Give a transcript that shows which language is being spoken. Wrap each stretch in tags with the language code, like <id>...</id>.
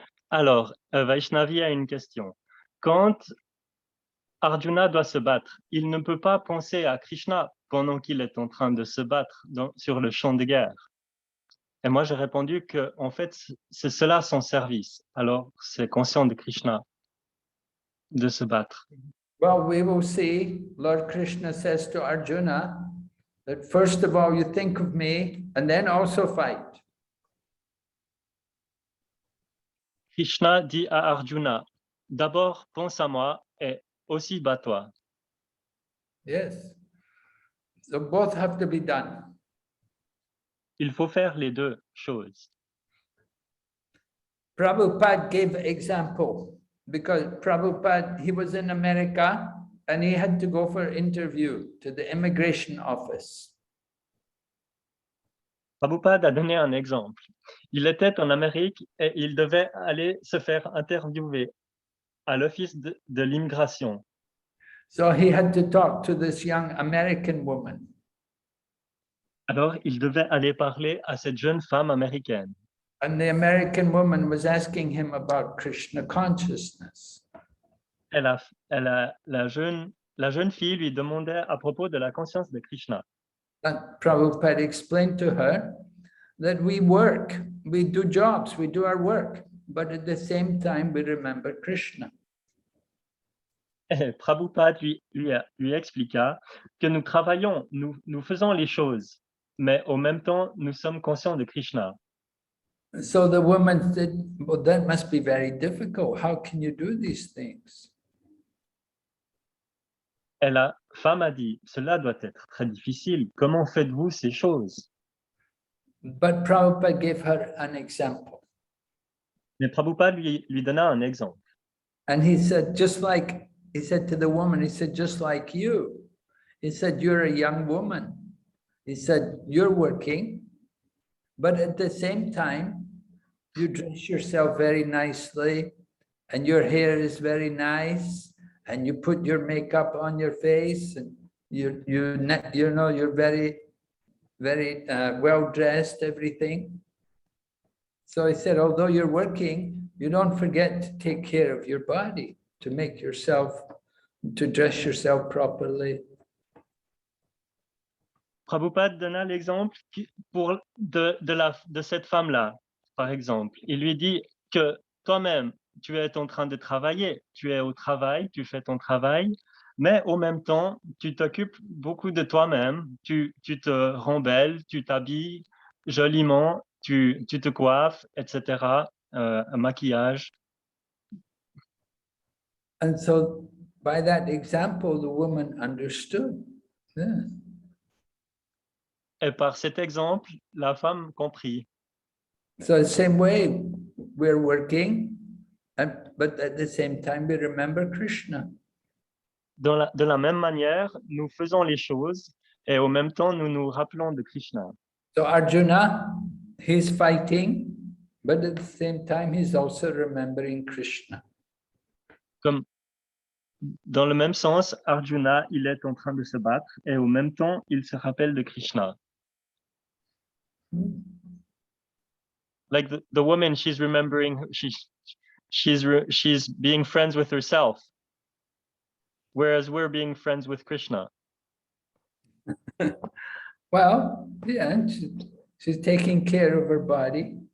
<fr>Alors, Vaishnavi a une question. Quand Arjuna doit se battre, il ne peut pas penser à Krishna pendant qu'il est en train de se battre sur le champ de guerre. Et moi, j'ai répondu que, en fait, c'est cela son service. Alors, c'est conscient de Krishna, de se battre.</fr> <en>Well, we will see, Lord Krishna says to Arjuna, that first of all, you think of me and then also fight.</en> <fr>Krishna dit à Arjuna, d'abord pense à moi et aussi bats-toi.</fr> <en>Yes. So both have to be done.</en> <fr>Il faut faire les deux choses.</fr> <en>Prabhupada gave example because Prabhupada, he was in America and he had to go for interview to the immigration office.</en> <fr>Prabhupada a donné un exemple. Il était en Amérique et il devait aller se faire interviewer à l'office de l'immigration.</fr> <en>So he had to talk to this young American woman.</en> <fr>Alors, il devait aller parler à cette jeune femme américaine.</fr> <en>And the American woman was asking him about Krishna consciousness.</en> <fr>La jeune fille lui demandait à propos de la conscience de Krishna.</fr> <en>And Prabhupada explained to her that we work, we do jobs, we do our work, but at the same time we remember Krishna.</en> <fr>Et Prabhupada lui expliqua que nous travaillons, nous faisons les choses, mais au même temps, nous sommes conscients de Krishna.</fr> <en>So the woman said, well, that must be very difficult. How can you do these things?</en> <fr>Et la femme a dit, cela doit être très difficile. Comment faites-vous ces choses?</fr> <en>But Prabhupada gave her an example.</en> <fr>Mais Prabhupada lui donna un exemple.</fr> <en>And he said, he said to the woman, he said, just like you. He said, you're a young woman. He said, you're working, but at the same time, you dress yourself very nicely and your hair is very nice and you put your makeup on your face and you know, you're very, very well dressed, everything. So he said, although you're working, you don't forget to take care of your body, to make yourself, to dress yourself properly.</en> <fr>Prabhupada donna l'exemple de cette femme-là, par exemple. Il lui dit que toi-même, tu es en train de travailler, tu es au travail, tu fais ton travail, mais au même temps, tu t'occupes beaucoup de toi-même, tu te rends belle, tu t'habilles joliment, tu te coiffes, etc., un maquillage.</fr> <en>And so by that example, the woman understood. Yeah.</en> <fr>Et par cet exemple, la femme comprit.</fr> <en>So the same way, we're working, but at the same time, we remember Krishna.</en> <fr>De la même manière, nous faisons les choses et au même temps, nous nous rappelons de Krishna.</fr> <en>So Arjuna, he's fighting, but at the same time, he's also remembering Krishna.</en> <fr>Comme dans le même sens, Arjuna, il est en train de se battre et au même temps, il se rappelle de Krishna.</fr> <en>Like the woman, she's remembering, she's being friends with herself, whereas we're being friends with Krishna. Well, yeah, she's taking care of her body.</en>